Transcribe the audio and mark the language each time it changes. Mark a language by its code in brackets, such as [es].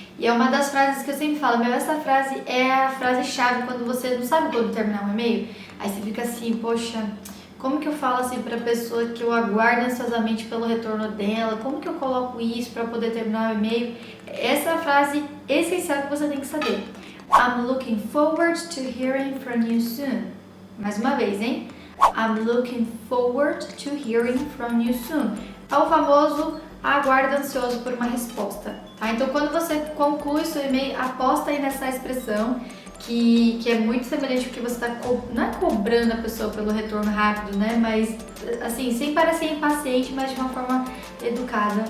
[pt] E é uma das frases que eu sempre falo, essa frase é a frase-chave quando você não sabe quando terminar um e-mail. Aí você fica assim, poxa, como que eu falo assim para a pessoa que eu aguardo ansiosamente pelo retorno dela? Como que eu coloco isso para poder terminar o e-mail? Essa é a frase essencial que você tem que saber. [en] I'm looking forward to hearing from you soon. [pt] Mais uma vez, hein? [en] I'm looking forward to hearing from you soon. [pt] É o famoso aguardo ansioso por uma resposta, tá? Então, quando você conclui seu e-mail, aposta aí nessa expressão que é muito semelhante porque você está não é cobrando a pessoa pelo retorno rápido, né? Mas, assim, sem parecer impaciente, mas de uma forma educada.